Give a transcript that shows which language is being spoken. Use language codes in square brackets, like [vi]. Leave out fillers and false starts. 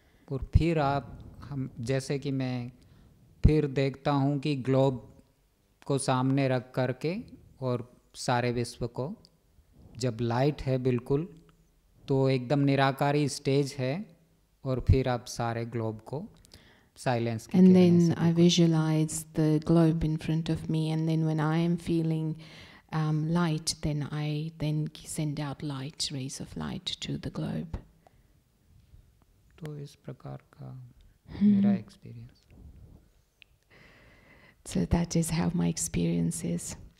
[hi] और फिर हम जैसे कि मैं फिर देखता हूँ कि ग्लोब को सामने रख करके और सारे विश्व को, जब लाइट है बिल्कुल तो एकदम निराकारी स्टेज है और फिर आप सारे ग्लोब को साइलेंस की. [en] And then I visualize the globe in front of me, and then when I am feeling light, then I send out light, rays of light to the globe. [hi] तो इस प्रकार का मेरा experience. [en] So that is how my experience is.